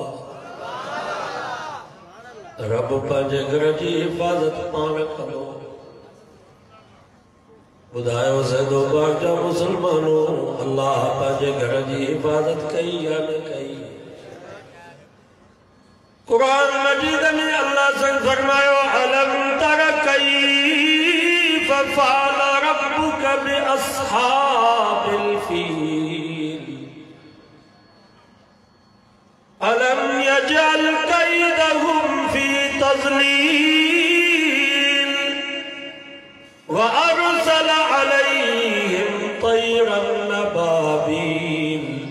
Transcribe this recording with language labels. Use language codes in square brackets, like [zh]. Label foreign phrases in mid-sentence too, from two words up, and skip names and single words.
[sd] रब पंहिंजे घर जी हिफ़ाज़त पाण कंदो। ॿुधायो ज़ैदो बाग जा मुसलमानो, अल्लाह पंहिंजे घर जी हिफ़ाज़त कई या न कई? कुरान मजीद में अल्लाह से फरमायो, [ar] ألم تر كيف فعل ربك بأصحاب الفيل ألم يجعل كيدهم في تضليل وأرسل عليهم طيرا أبابيل